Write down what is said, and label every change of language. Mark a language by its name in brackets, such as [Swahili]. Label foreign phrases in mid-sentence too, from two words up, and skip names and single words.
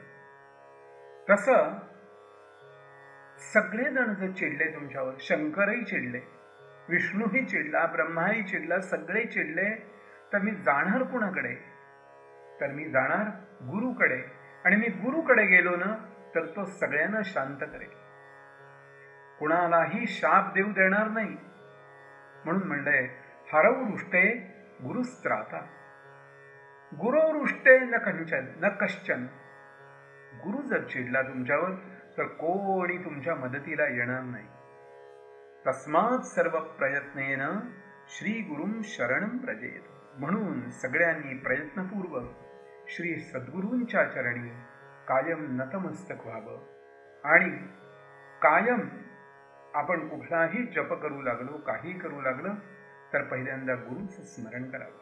[Marathi] तसं सगळेजण जर चिडले तुमच्यावर, शंकरही चिडले, विष्णूही चिडला, ब्रह्माही चिडला, सगळे चिडले, तर मी जाणार कुणाकडे? तर मी जाणार गुरुकडे. आणि मी गुरुकडे गेलो ना तर तो सगळ्यांना शांत करेल, कुणालाही शाप देऊ देणार नाही. म्हणून म्हणलंय [Sanskrit] हरवू रुष्टे गुरुस्त्राता. गुरुरुष्टे न कंचन न कश्चन. [Marathi] गुरु जर चिडला तुमच्यावर तर कोणी तुमच्या मदतीला येणार नाही. [Sanskrit] तस्मात् सर्व प्रयत्नेन श्री गुरुं शरणं प्रजेत. [Marathi] म्हणून सगळ्यांनी प्रयत्नपूर्वक श्री सद्गुरूंच्या चरणी कायम नतमस्तक व्हावं. आणि कायम आपण कुठलाही जप करू लागलो, काही करू लागलं तर पहिल्यांदा गुरुचं स्मरण करावं.